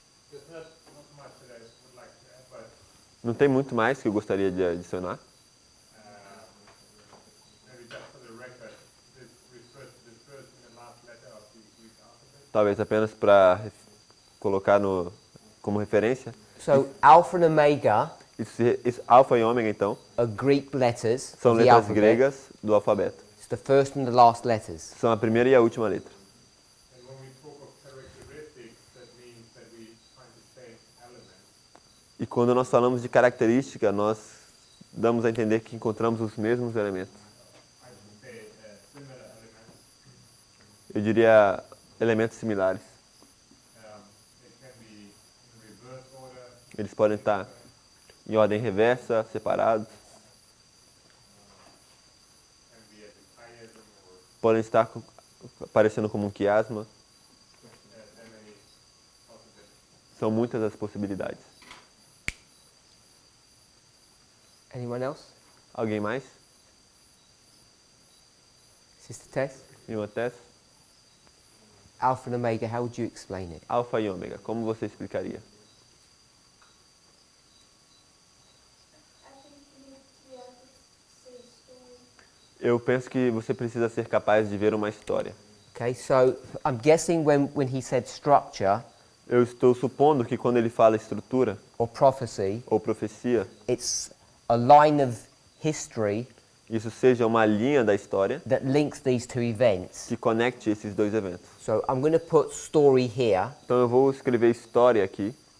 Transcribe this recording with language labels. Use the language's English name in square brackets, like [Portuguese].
[English] There's not much that I would like to add, but [Portuguese] não tem muito mais que eu gostaria de adicionar? [English] maybe just for the record, this refers to the first and the last letter of the Greek alphabet. [Portuguese] Talvez apenas para colocar como referência. [English] So Alpha and Omega [Portuguese] Isso alfa e ômega, então, [English] are Greek letters [Portuguese] são [English] of the [Portuguese] letras [English] alphabet. [Portuguese] gregas do alfabeto. [English] It's the first and the last letters. [Portuguese] São a primeira e a última letra. [English] And when we talk of characteristics, that means that we find the same element. [Portuguese] E quando nós falamos de característica, nós damos a entender que encontramos os mesmos elementos. [English] I would say similar elements. [Portuguese] Eu diria elementos similares. [English] It can be in reverse order, [Portuguese] Eles podem estar em ordem reversa, separados. [English] can be as a chiasm or [Portuguese] Podem estar aparecendo como um quiasma. [English] and many possibilities. [Portuguese] São muitas as possibilidades. [English] Anyone else? [Portuguese] Alguém mais? [English] Sister Tess? [Portuguese] Irmã Tess? [English] Alpha and Omega, how would you explain it? [Portuguese] Alfa e ômega, como você explicaria? [English] I think you need to be able to see a story. [Portuguese] Eu penso que você precisa ser capaz de ver uma história. [English] Okay, so I'm guessing when he said structure [Portuguese] Eu estou supondo que quando ele fala estrutura [English] or prophecy, [Portuguese] ou profecia, [English] it's a line of history [Portuguese] isso seja uma linha da história [English] that links these two events. [Portuguese] que conecte esses dois eventos. [English] So I'm going to put story here, [Portuguese] Então eu vou escrever história aqui.